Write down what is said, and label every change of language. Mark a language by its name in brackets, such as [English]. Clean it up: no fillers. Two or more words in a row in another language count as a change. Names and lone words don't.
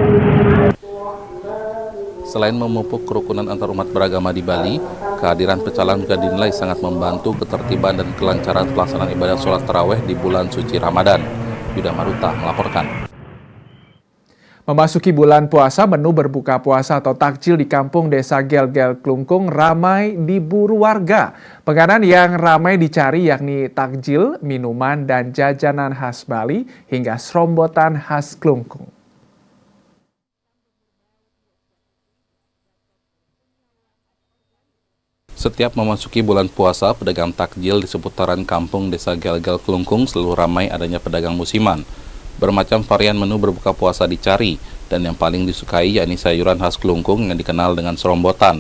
[Indonesian] Selain memupuk kerukunan antar umat beragama di Bali, kehadiran pecalang juga dinilai sangat membantu ketertiban dan kelancaran pelaksanaan ibadah sholat tarawih di bulan suci Ramadan. Yuda Maruta melaporkan. Memasuki bulan puasa, menu berbuka puasa atau takjil di kampung desa Gel-Gel Klungkung ramai diburu warga. Penganan yang ramai dicari yakni takjil, minuman, dan jajanan khas Bali hingga serombotan khas Klungkung. Setiap memasuki bulan puasa, pedagang takjil di seputaran kampung desa Gel-Gel Klungkung selalu ramai adanya pedagang musiman. Bermacam varian menu berbuka puasa dicari, dan yang paling disukai yakni sayuran khas Klungkung yang dikenal dengan serombotan.